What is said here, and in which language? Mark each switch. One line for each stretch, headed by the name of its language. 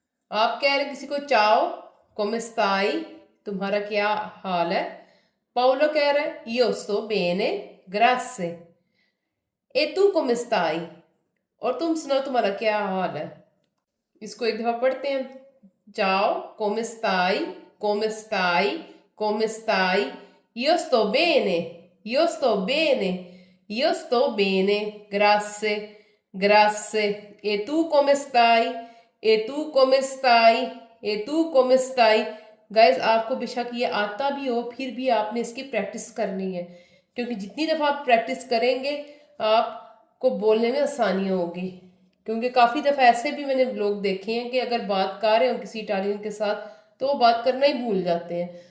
Hindi: आप कह रहे हैं किसी को चाओ, कोमे स्ताई तुम्हारा क्या हाल है।
Italian: पाउलो कह रहा है io sto bene grazie। ए तू कोमे स्ताई
Hindi: और तुम सुनाओ तुम्हारा क्या हाल है। इसको एक दफा पढ़ते हैं।
Italian: जाओ, come stai, come stai, come stai, io sto bene, io sto bene, io sto bene, grazie, grazie, e tu come stai, e tu come stai, e tu come stai।
Hindi: Guys, आपको बेशक ये आता भी हो, फिर भी आपने इसकी प्रैक्टिस करनी है, क्योंकि जितनी दफ़ा आप प्रैक्टिस करेंगे आपको बोलने में आसानी होगी। क्योंकि काफ़ी दफ़ा ऐसे भी मैंने लोग देखे हैं कि अगर बात कर रहे हो किसी इटालियन के साथ तो वो बात करना ही भूल जाते हैं।